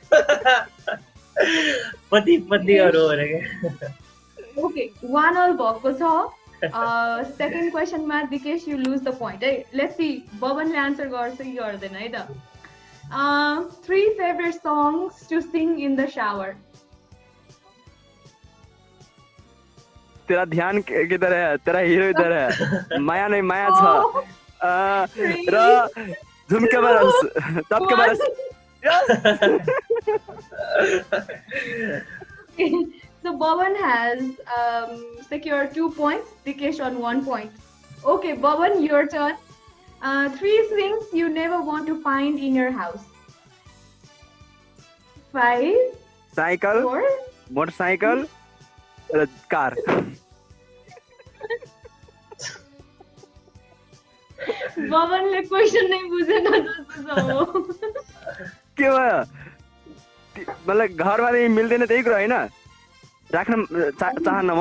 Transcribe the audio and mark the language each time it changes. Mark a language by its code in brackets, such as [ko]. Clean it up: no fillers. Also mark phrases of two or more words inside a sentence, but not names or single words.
[ne] पति पत्नीहरू हो रे [en] okay 1 all [ne] भएको छ [en] second question-मा [ne] दिकेश [en] you lose the point [ne] है [en] let's see [ne] बबनले [en] answer गर्छ [ne] कि गर्दैन है त [en] 3 favourite songs to sing in the shower [hi] तेरा ध्यान किधर है तेरा हीरो इधर है माया नहीं [ne] माया छ र झुमके बरस तबके बरस [en] So Baban has secured 2 points, Dikesh on 1 point. Okay, Baban, your turn. 3 things you never want to find in your house. 5 [ne] साइकल 4 मोटरसाइकल र कार बबनले [en] question नै [ne] बुझेन जस्तो छ के भयो मलाई घरमा चाहिँ मिल्दैन त्यही कुरा होइन राख्न चाहन्न म